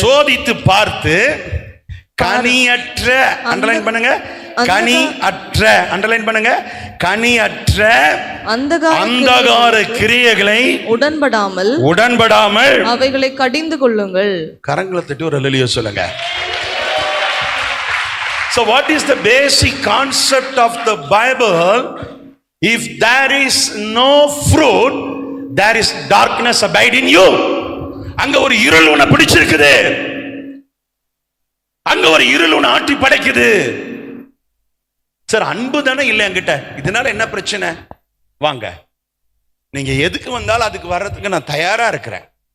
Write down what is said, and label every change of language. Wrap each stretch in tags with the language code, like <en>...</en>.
<ta>சோதித்து பார்த்து கனியற்ற, அண்டர்லைன் பண்ணுங்க, கனியற்ற, அண்டர்லைன் பண்ணுங்க, கனியற்ற அந்தகார கிரியைகளை உடன்படாமல் அவைகளை கடிந்து கொள்ளுங்கள். கரங்களை தட்டி ஒரு அல்லேலூயா சொல்லுங்க.</ta> <en>So what is the basic concept of the Bible? If there is no fruit, there is darkness abide in you.</en> <ta>அங்க ஒரு இருள் உன்னை பிடிச்சிருக்குது, அங்க ஒரு இருள் உன்னை ஆட்டி படைக்குது. சார், அன்பு தானே இல்லை என்கிட்ட, இதனால என்ன பிரச்சனை? வாங்க, நீங்க எதுக்கு வந்தாலும் அதுக்கு வர்றதுக்கு நான் தயாரா இருக்கிறேன்.</ta>